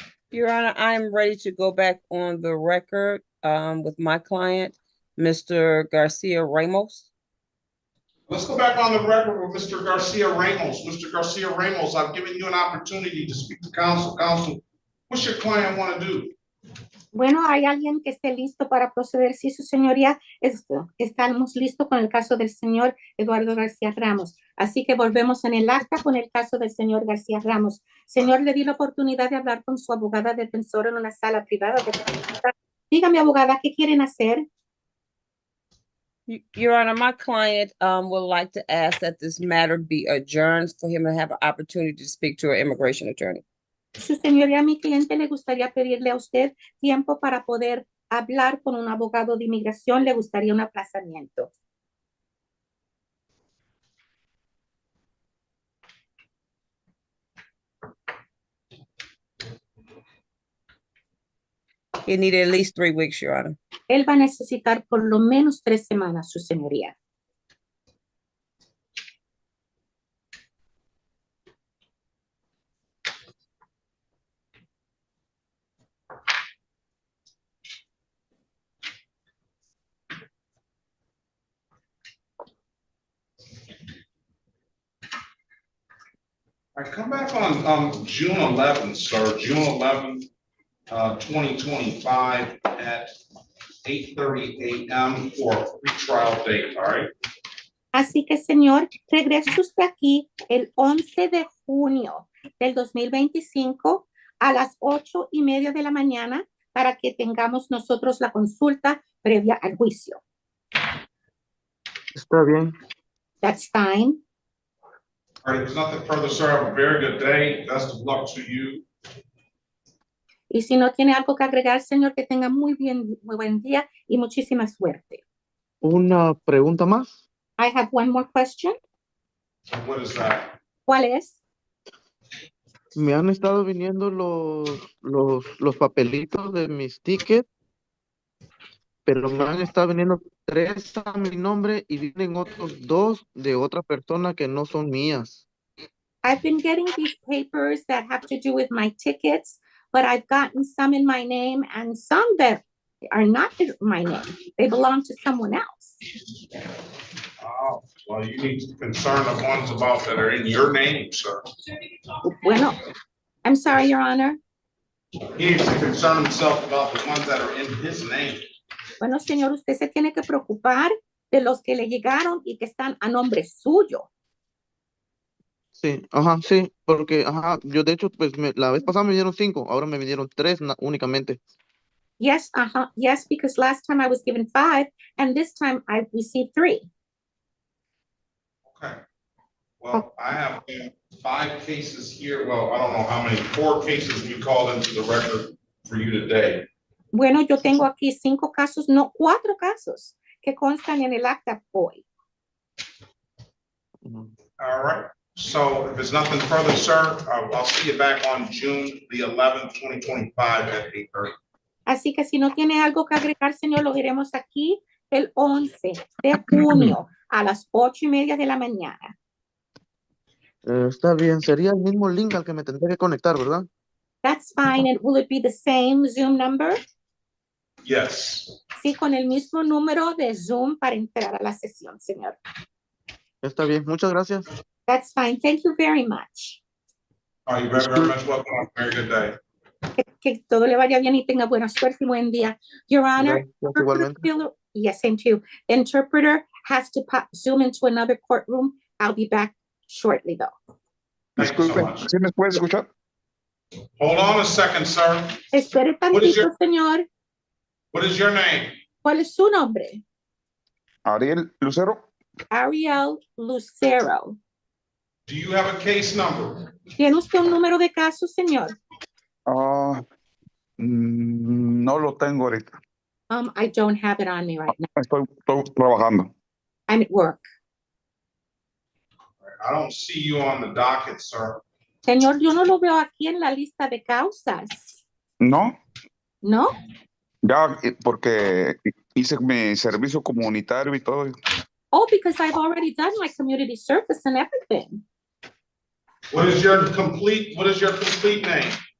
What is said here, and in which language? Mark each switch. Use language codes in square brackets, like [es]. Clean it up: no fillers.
[en] Your Honor, I'm ready to go back on the record with my client, Mr. Garcia Ramos. Let's go back on the record with Mr. Garcia Ramos. Mr. Garcia Ramos, I've given you an opportunity to speak to counsel. Counsel, what's your client want to do? [es] Bueno, ¿hay alguien que esté listo para proceder? Sí, su señoría, estamos listos con el caso del señor Eduardo García Ramos. Así que volvemos en el acta con el caso del señor García Ramos. Señor, le di la oportunidad de hablar con su abogada defensora en una sala privada. Dígame, abogada, ¿qué quieren hacer? [en] Your Honor, my client would like to ask that this matter be adjourned for him to have an opportunity to speak to an immigration attorney. [es] Su señoría, mi cliente le gustaría pedirle a usted tiempo para poder hablar con un abogado de inmigración. Le gustaría un aplazamiento. [en] He needed at least 3 weeks, Your Honor. [es] Él va a necesitar por lo menos 3 semanas, su señoría. [en] I come back on June 11th, sir, June 11th, 2025 at 8:30 a.m. for a pre-trial date, all right? [es] Así que, señor, regrese usted aquí el 11 de junio del 2025 a las 8:30 de la mañana para que tengamos nosotros la consulta previa al juicio. Está bien. [en] That's fine. All right, if there's nothing further, sir, have a very good day. Best of luck to you. [es] Y si no tiene algo que agregar, señor, que tenga muy buen día y muchísima suerte. Una pregunta más. [en] I have one more question. What is that? [es] ¿Cuál es? Me han estado viniendo los papelitos de mis tickets, pero me han estado viniendo 3 a mi nombre y vienen otros 2 de otra persona que no son mías. [en] I've been getting these papers that have to do with my tickets, but I've gotten some in my name and some that are not in my name. They belong to someone else. Oh, well, you need to concern the ones about that are in your name, sir. Bueno, I'm sorry, Your Honor. He needs to concern himself about the ones that are in his name. [es] Bueno, señor, usted se tiene que preocupar de los que le llegaron y que están a nombre suyo. Sí, ajá, sí, porque, ajá, yo de hecho, pues la vez pasada me dieron 5, ahora me dieron 3 únicamente. [en] Yes, yes, because last time I was given 5, and this time I received 3. Okay. Well, I have 5 cases here. Well, I don't know how many, 4 cases we called into the record for you today. [es] Bueno, yo tengo aquí 5 casos, no, 4 casos que constan en el acta hoy. [en] All right. So if there's nothing further, sir, I'll see you back on June the 11th, 2025 at 8:30. [es] Así que si no tiene algo que agregar, señor, lo veremos aquí el 11 de junio a las 8:30 de la mañana. Está bien, sería el mismo link al que me tendré que conectar, ¿verdad? [en] That's fine. And will it be the same Zoom number? Yes. [es] Sí, con el mismo número de Zoom para entrar a la sesión, señor. Está bien, muchas gracias. [en] That's fine. Thank you very much. Are you very much welcome? Have a very good day. [es] Que todo le vaya bien y tenga buena suerte y buen día. [en] Your Honor, yes, same to you. Interpreter has to zoom into another courtroom. I'll be back shortly, though. Thank you so much. [es] ¿Sí me puedes escuchar? [en] Hold on a second, sir. [es] Espere tantito, señor. [en] What is your name? [es] ¿Cuál es su nombre? Ariel Lucero. [en] Ariel Lucero. Do you have a case number? [es] ¿Tiene usted un número de caso, señor? No lo tengo ahorita. [en] I don't have it on me right now. [es] Estoy trabajando. [en] I'm at work. I don't see you on the docket, sir. [es] Señor, yo no lo veo aquí en la lista de causas. ¿No? ¿No? Ya, porque hice mi servicio comunitario y todo. [en] Oh, because I've already done my community service and everything. What is your complete name?